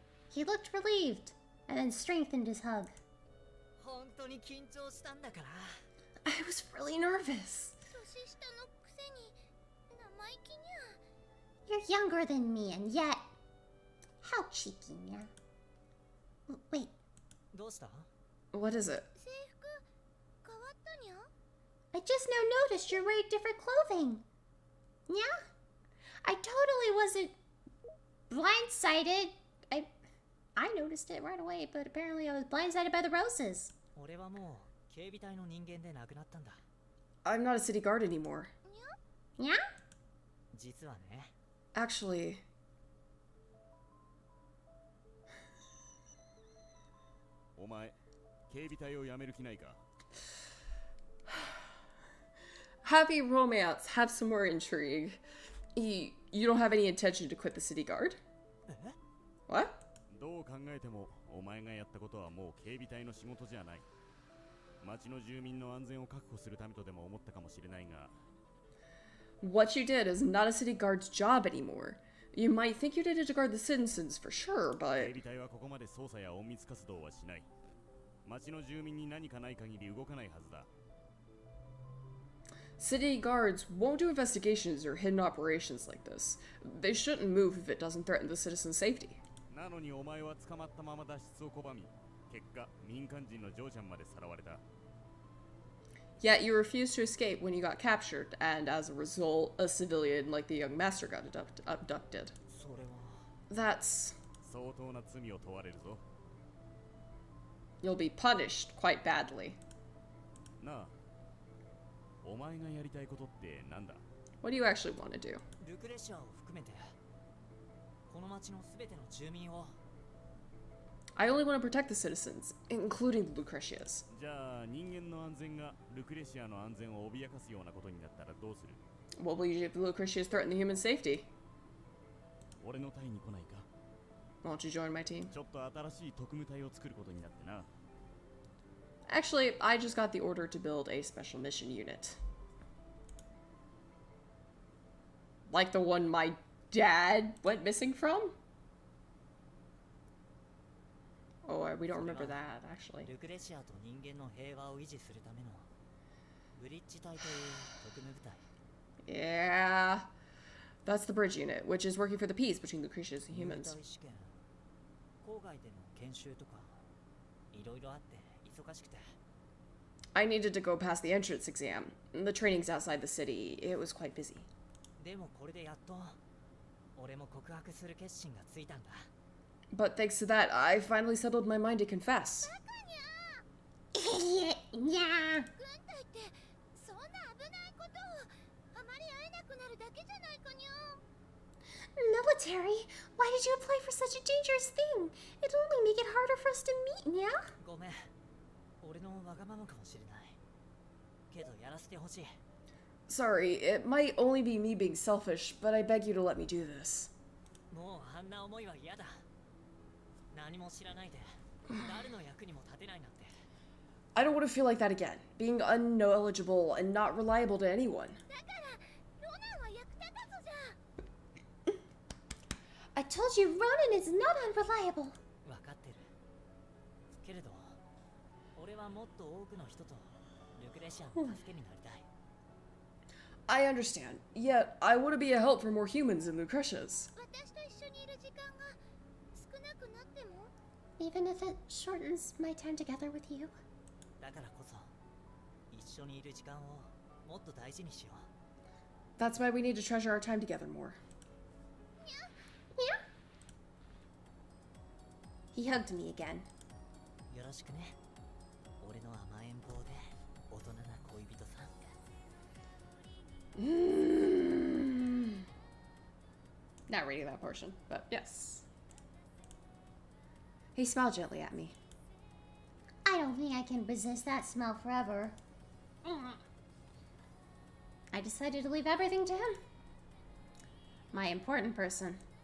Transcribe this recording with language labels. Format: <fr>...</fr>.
<en>He looked relieved, and then strengthened his hug.</en> <ja>本当に緊張したんだから。</ja> <en>was really nervous.</en> <ja>年下のくせに生意気にゃ。</ja> <en>You're younger than me, and yet... How cheeky, yeah. Wait,</en> <ja>どうした？</ja> <en>What is it?</en> <ja>制服変わったにゃ。</ja> <en>I just now noticed you're wearing different clothing. Yeah? I totally wasn't blindsided. I noticed it right away, but apparently I was blindsided by the roses.</en> <ja>俺はもう警備隊の人間でなくなったんだ。</ja> <en>I'm not a city guard anymore. Yeah?</en> <ja>実はね、</ja> <en>Actually,</en> <ja>"お前警備隊を辞める気ないか?"</ja> <en>happy romance, have some more intrigue. You don't have any intention to quit the city guard? え？ What?</en> <ja>どう考えてもお前がやったことはもう警備隊の仕事じゃない。町の住民の安全を確保するためとでも思ったかもしれないが、</ja> <en>What you did is not a city guard's job anymore. You might think you did it to guard the citizens for sure,</en> <ja>警</ja> <en>but</en> <ja>備隊はここまで捜査や隠密活動はしない。町の住民に何かない限り動かないはずだ。</ja> <en>city guards won't do investigations or hidden operations like this. They shouldn't move if it doesn't threaten the citizens' safety.</en> <ja>なのにお前は捕まったまま脱出を拒み、結果民間人のジョーちゃんまでさらわれた。</ja> <en>Yet you refused to escape when you got captured, and as a result, a civilian like the young master got abducted.</en> <ja>それは</ja> <en>That's...</en> <ja>相当な罪を問われるぞ。</ja> <en>You'll be punished quite badly.</en> <ja>なあ、お前がやりたいことってなんだ？</ja> <en>What do you actually want to do?</en> <ja>ルクレシアを含めてこの町のすべての住民を</ja> <en>I only want to protect the citizens, including the Lucretias.</en> <ja>じゃあ人間の安全がルクレシアの安全を脅かすようなことになったらどうする？</ja> <en>What will you do if the Lucretias threaten the human safety?</en> <ja>俺の隊に来ないか？</ja> <en>Won't you join my team?</en> <ja>ちょっと新しい特務隊を作ることになってな。</ja> <en>Actually, I just got the order to build a special mission unit. Like the one my dad went missing from? Oh, we don't remember that, actually.</en> <ja>ルクレシアと人間の平和を維持するためのブリッジ隊という特務部隊。</ja> <en>Yeah. That's the bridge unit, which is working for the peace between Lucretias and</en> <ja>入</ja> <en>humans.</en> <ja>隊試験、郊外での研修とかいろいろあって忙しくて。</ja> <en>I needed to go past the entrance exam. The training's outside the city. It was quite busy.</en> <ja>でもこれでやっと俺も告白する決心がついたんだ。</ja> <en>But thanks to that, I finally settled my mind to confess. Idiot, yeah.</en> <ja>軍隊ってそんな危ないことをあまり会えなくなるだけじゃないかにゃ。</ja> <en>Military? Why did you apply for such a dangerous thing? It'll only make it harder for us to meet, yeah?</en> <ja>ごめん、俺のわがままかもしれない。けどやらせてほしい。</ja> <en>Sorry, it might only be me being selfish, but I beg you to let me do this.</en> <ja>もうあんな思いは嫌だ。何も知らないで誰の役にも立てないなんて。</ja> <en>I don't want to feel like that again, being unknowledgeable and not reliable to anyone.</en> <ja>だからロナンは役立たずじゃ。</ja> <en>I told you Ronan is not unreliable.</en> <ja>わかってる。けれど俺はもっと多くの人とルクレシアの助けになりたい。</ja> <en>I understand, yet I want to be a help for more humans in Lucretia's.</en> <ja>私と一緒にいる時間が少なくなっても。</ja> <en>Even if it shortens my time together with you.</en> <ja>だからこそ一緒にいる時間をもっと大事にしよう。</ja> <en>That's why we need to treasure our time together more. Yeah? He hugged me again.</en> <ja>よろしくね。俺の甘えん坊で大人な恋人さん。</ja> <en>Not reading that portion, but yes. He smiled gently at me. I don't think I can resist that smell forever. I decided to leave everything to him. My important person.</en>